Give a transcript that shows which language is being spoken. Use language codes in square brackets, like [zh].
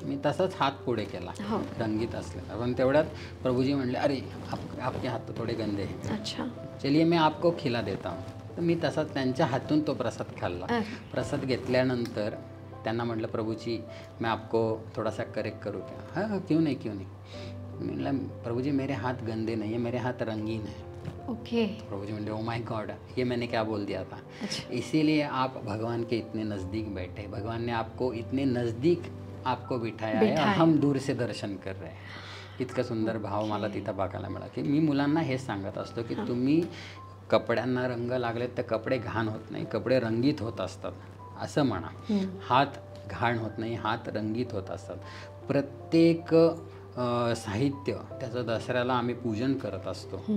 [mr] मी तसंच हात पुढे केला रंगीत असलेला, पण तेवढ्यात प्रभूजी म्हणले, [hi] अरे आपके हात थोडे गंदे हैं, अच्छा चलिए मैं आपको खिला देता हूँ. [mr] तर मी तसाच त्यांच्या हातून तो प्रसाद खाल्ला. प्रसाद घेतल्यानंतर त्यांना म्हटलं, [hi] प्रभूजी मैं आपको थोड़ा सा करेक्ट करूँ क्या? हाँ क्यों नहीं. मैंने प्रभुजी मेरे हाथ गंदे नहीं है, मेरे हाथ रंगीन है. [en] Okay. [hi] प्रभुजी बोले, [en] oh my god, [hi] ये मैंने क्या बोल दिया था. इसीलिए आप भगवान के इतने नज़दीक बैठे, भगवान ने आपको इतने नज़दीक आपको बिठाया है और हम दूर से दर्शन कर रहे हैं. [mr] इतकं सुंदर भाव मला तिथं बघायला मिळाला, की मी मुलांना हेच सांगत असतो, की तुम्ही कपड्यांना रंग लागलेत तर कपडे घाण होत नाही, कपडे रंगीत होत असतात असं म्हणा. हात घाण होत नाही, हात रंगीत होत असतात. प्रत्येक साहित्य त्याचं दसऱ्याला आम्ही पूजन करत असतो.